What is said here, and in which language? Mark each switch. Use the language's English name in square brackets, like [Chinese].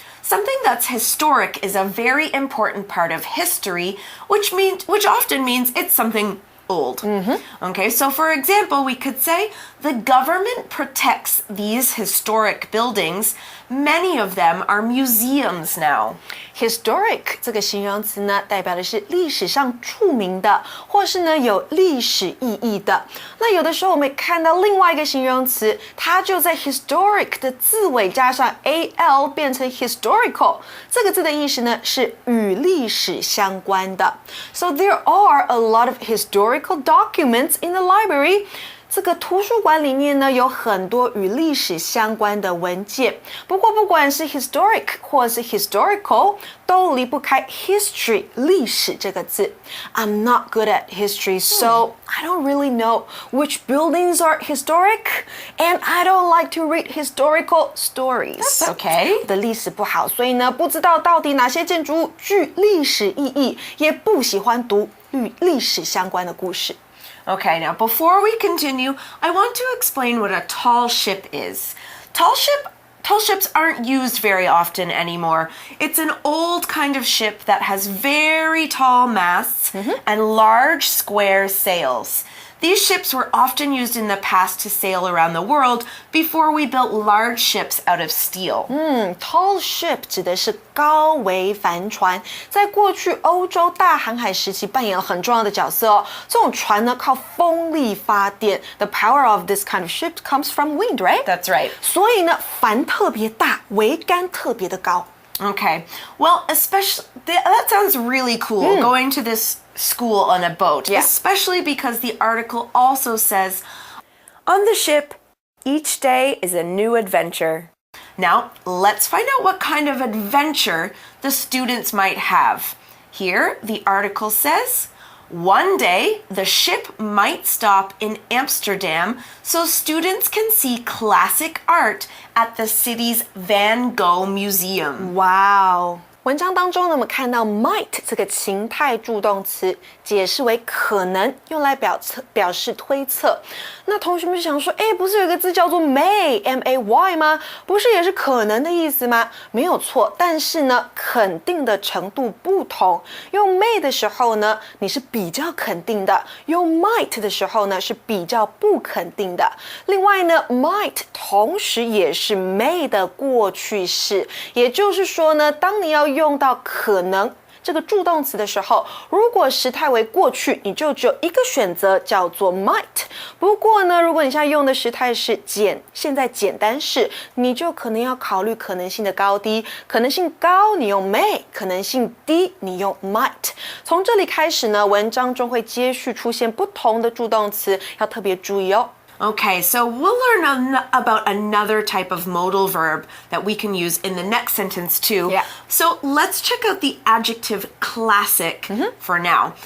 [English] Something that's historic is a very important part of history, which often means it's something old. Okay, so for example, we could say the government protects these historic buildings. Many of them are museums now. [Chinese] Historic 这个形容词呢，代表的是历史上著名的，或是呢有历史意义的。那有的时候我们看到另外一个形容词，它就在 historic 的字尾加上 al 变成 historical。这个字的意思呢是与历史相关的。 [English] So there are a lot of historical documents in the library. [Chinese] 这个图书馆里面呢有很多与历史相关的文件，不过不管是 historic 或是 historical 都离不开 history 历史这个字。 [English] I'm not good at history, so I don't really know which buildings are historic, and I don't like to read historical stories. That's okay. [Chinese] 我的历史不好，所以呢不知道到底哪些建筑物具历史意义，也不喜欢读与历史相关的故事。 [English] Okay, now before we continue, I want to explain what a tall ship is. Tall ship tall ships aren't used very often anymore. It's an old kind of ship that has very tall masts and large square sails. These ships were often used in the past to sail around the world before we built large ships out of steel. [Chinese] Tall ship 指的是高桅帆船，在过去欧洲大航海时期扮演了很重要的角色哦。这种船呢靠风力发电。 [English] The power of this kind of ship comes from wind, right? That's right. [Chinese] 所以呢，帆特别大，桅杆特别的高。 [English] Okay, well, especially that sounds really cool, going to this school on a boat, especially because the article also says, on the ship, each day is a new adventure. Now, let's find out what kind of adventure the students might have. Here, the article says, one day, the ship might stop in Amsterdam so students can see classic art at the city's Van Gogh Museum. Wow. [Chinese] 文章当中呢，我们看到 might 这个情态助动词，解释为可能，用来表示推测。那同学们就想说，不是有一个字叫做 may M-A-Y 吗？不是也是可能的意思吗？没有错，但是呢，肯定的程度不同。用 may 的时候呢，你是比较肯定的；用 might 的时候呢，是比较不肯定的。另外呢 ，might 同时也是 may 的过去式，也就是说呢，当你要用到可能这个助动词的时候，如果时态为过去，你就只有一个选择，叫做 might。不过呢，如果你现在用的时态是现在简单式，你就可能要考虑可能性的高低。可能性高，你用 may；可能性低，你用 might。从这里开始呢，文章中会接续出现不同的助动词，要特别注意哦。 [English] Okay, so we'll learn about another type of modal verb that we can use in the next sentence too. Yeah. So let's check out the adjective classic for now.